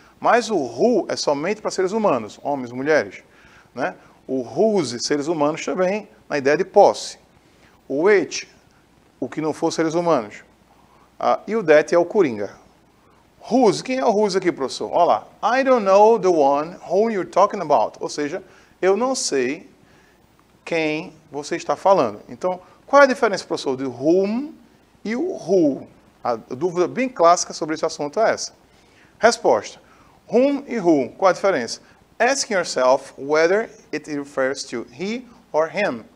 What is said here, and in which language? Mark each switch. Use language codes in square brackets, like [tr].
[pt] Mas o who é somente para seres humanos, homens, mulheres. Né? O whose, seres humanos também, na ideia de posse. O which, o que não for seres humanos. E o that é o coringa. Whose, quem é o whose aqui, professor? Olha lá. [en] I don't know the one whom you're talking about. [pt] Ou seja, eu não sei quem você está falando. Então, qual é a diferença, professor, do whom e o who? A dúvida bem clássica sobre esse assunto é essa. Resposta. Whom e who, qual a diferença? [en] Asking yourself whether it refers to he or him.